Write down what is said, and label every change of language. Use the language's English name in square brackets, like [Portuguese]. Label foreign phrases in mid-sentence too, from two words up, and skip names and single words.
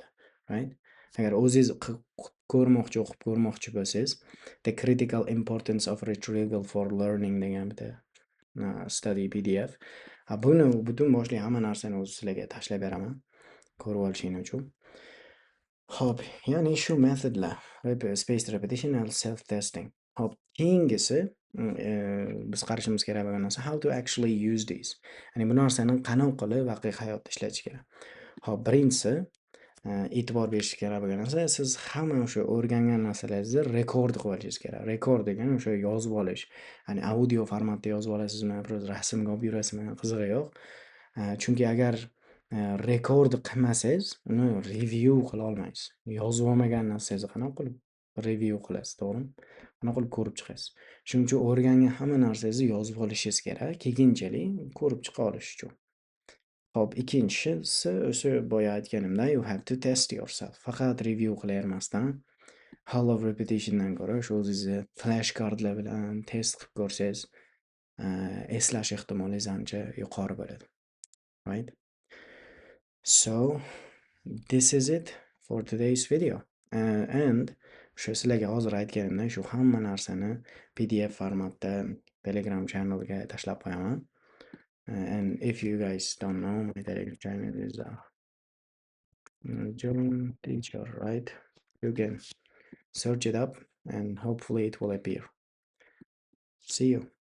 [Uzbek] Right? Agar o'zingiz ko'rmoqchi, o'qib ko'rmoqchi bo'lsangiz, The Critical Importance of Retrieval for Learning degan bitta study PDF. Buni butun boshli hamma narsani o'zi sizlarga tashlab beraman. Ko'rib olishinglar uchun. Hop, ya'ni shu metodlar, [English] spaced repetition and self testing. [Uzbek] Hop, keyingisi biz qarashimiz kerak bo'lgan narsa [English] how to actually use these. [Uzbek] Ya'ni bu narsani qanaqa qilib haqiqiy hayotda ishlatish kerak. Hop, birinchisi e'tibor berish kerak bo'lgan narsa, siz hamma o'sha o'rgangan narsalaringizni rekord qilib olishingiz kerak. Rekord degani o'sha yozib olish. Ya'ni audio formatda yozib olasizmi, просто rasmga olib yurasizmi, qizig'i yo'q. Chunki agar rekord qilmasangiz, uni review qila olmaysiz. Yozib olmagan narsangizni qanaqa qilib review qilasiz, to'g'rimi? Qanaqa qilib ko'rib chiqasiz? Shuning uchun o'rgangan hamma narsangizni yozib olishingiz kerak, keyinchalik ko'rib chiqa olish uchun. Hop, ikkinchisi o'sha boya aytganimdek, [English] you have to test yourself. [Uzbek] Faqat review qilavermasdan, [English] hollow repetitiondan [Uzbek] ko'ra o'sha o'zingizni flashcardlar bilan test qilib ko'rsangiz, eslash ehtimolinguz ancha yuqori bo'ladi. [English] Right? So, this is it for today's video. [Uzbek] And shu sizlarga hozir aytganimdek, shu hamma narsani PDF formatda Telegram channelga tashlab qo'yaman. [English] And if you guys don't know, my Telegram channel is John Teacher, right? You can search it up and hopefully it will appear. See you.